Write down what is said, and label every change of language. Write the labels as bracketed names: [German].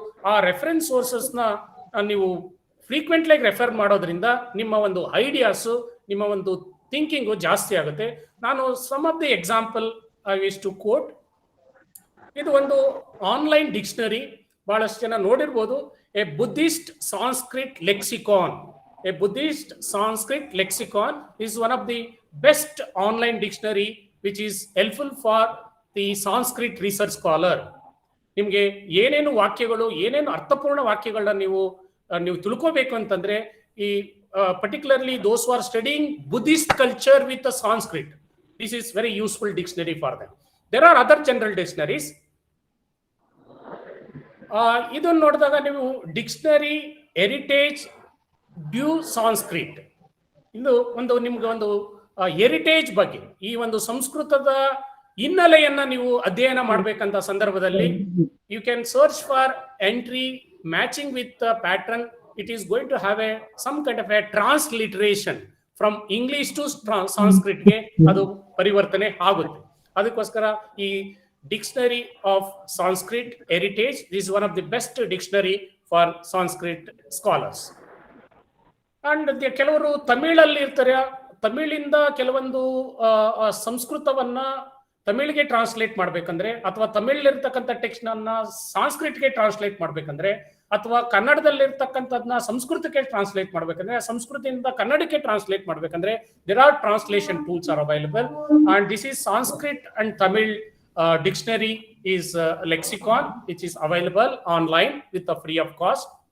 [Kannada] ಆ ರೆಫರೆನ್ಸ್ ಸೋರ್ಸಸ್ನ ನೀವು frequently refer ಮಾಡೋದ್ರಿಂದ ನಿಮ್ಮ ಒಂದು ಐಡಿಯಾಸು, ನಿಮ್ಮ ಒಂದು ಥಿಂಕಿಂಗು ಜಾಸ್ತಿ ಆಗುತ್ತೆ. [English] ನಾನು some of the example I wish to quote. [Kannada] ಇದು ಒಂದು ಆನ್ಲೈನ್ ಡಿಕ್ಷನರಿ, ಬಹಳಷ್ಟು ಜನ ನೋಡಿರ್ಬೋದು. [English] A Buddhist Sanskrit lexicon. A Buddhist Sanskrit lexicon is one of the best online dictionary which is helpful for the Sanskrit research scholar. [Kannada] ನಿಮ್ಗೆ ಏನೇನು ವಾಕ್ಯಗಳು, ಏನೇನು ಅರ್ಥಪೂರ್ಣ ವಾಕ್ಯಗಳನ್ನ ನೀವು ತಿಳ್ಕೋಬೇಕು ಅಂತಂದ್ರೆ ಈ [English] particularly those who are studying Buddhist culture with the Sanskrit, this is very useful dictionary for them. There are other general dictionaries. [Kannada] ಇದನ್ನು ನೋಡಿದಾಗ ನೀವು ಡಿಕ್ಷನರಿ ಹೆರಿಟೇಜ್ ಡ್ಯೂ ಸಾಂಸ್ಕ್ರಿಟ್, ಇದು ನಿಮ್ಗೆ ಒಂದು ಹೆರಿಟೇಜ್ ಬಗ್ಗೆ, ಈ ಒಂದು ಸಂಸ್ಕೃತದ ಹಿನ್ನೆಲೆಯನ್ನ ನೀವು ಅಧ್ಯಯನ ಮಾಡ್ಬೇಕಂತ ಸಂದರ್ಭದಲ್ಲಿ [English] You can search for entry matching with pattern. It is going to have some kind of a transliteration from English to ಸಾಂಸ್ಕ್ರಿಟ್ಗೆ [Kannada] ಅದು ಪರಿವರ್ತನೆ ಆಗುತ್ತೆ. [English] ಅದಕ್ಕೋಸ್ಕರ ಈ dictionary of Sanskrit heritage is one of the best dictionary for Sanskrit scholars. [Kannada] And ಕೆಲವರು ತಮಿಳಲ್ಲಿ ಇರ್ತಾರೆ, ತಮಿಳಿಂದ ಕೆಲವೊಂದು ಸಂಸ್ಕೃತವನ್ನ ತಮಿಳಿಗೆ translate ಮಾಡ್ಬೇಕಂದ್ರೆ, ಅಥವಾ ತಮಿಳಲ್ಲಿರ್ತಕ್ಕಂಥ ಟೆಕ್ಸ್ಟ್ ಅನ್ನ ಸಾಂಸ್ಕ್ರಿಟ್ಗೆ ಟ್ರಾನ್ಸ್ಲೇಟ್ ಮಾಡ್ಬೇಕಂದ್ರೆ, ಅಥವಾ ಕನ್ನಡದಲ್ಲಿರ್ತಕ್ಕಂಥದ್ನ ಸಂಸ್ಕೃತಕ್ಕೆ ಟ್ರಾನ್ಸ್ಲೇಟ್ ಮಾಡ್ಬೇಕಂದ್ರೆ, ಸಂಸ್ಕೃತದಿಂದ ಕನ್ನಡಕ್ಕೆ ಟ್ರಾನ್ಸ್ಲೇಟ್ ಮಾಡ್ಬೇಕಂದ್ರೆ [English] there are translation tools are available, and this is Sanskrit and Tamil dictionary is lexicon which is available online with a free of cost.